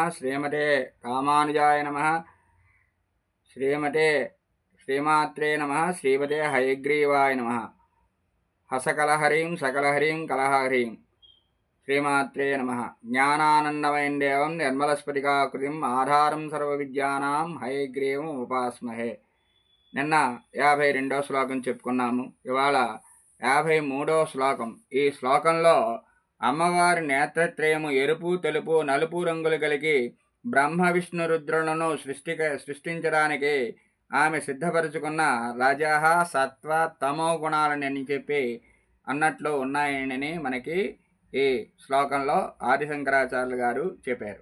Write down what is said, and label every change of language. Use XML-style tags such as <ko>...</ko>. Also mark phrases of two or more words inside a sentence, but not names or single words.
<sa>श्रीमते रामानुजाय नमः। श्रीमात्रे नमः। श्रीमते हयग्रीवाय नमः। हसकलहरीं सकलहरीं कलहरीं श्रीमात्रे नमः। ज्ञानानन्दमयं देवं निर्मलस्फटिकाकृतिं आधारं సర్వవిద్యానాం హయగ్రీవం ఉపాస్మహే.</sa> <te>నిన్న 52వ శ్లోకం చెప్పుకున్నాము. ఇవాళ 53వ శ్లోకం. ఈ శ్లోకంలో అమ్మవారి నేత్రత్రయము ఎరుపు, తెలుపు, నలుపు రంగులు కలిగి బ్రహ్మ విష్ణు రుద్రులను సృష్టించడానికి ఆమె సిద్ధపరుచుకున్న రజహ సత్వ తమో గుణాలని చెప్పి అన్నట్లు ఉన్నాయని మనకి ఈ శ్లోకంలో ఆదిశంకరాచార్యులు గారు చెప్పారు.</te>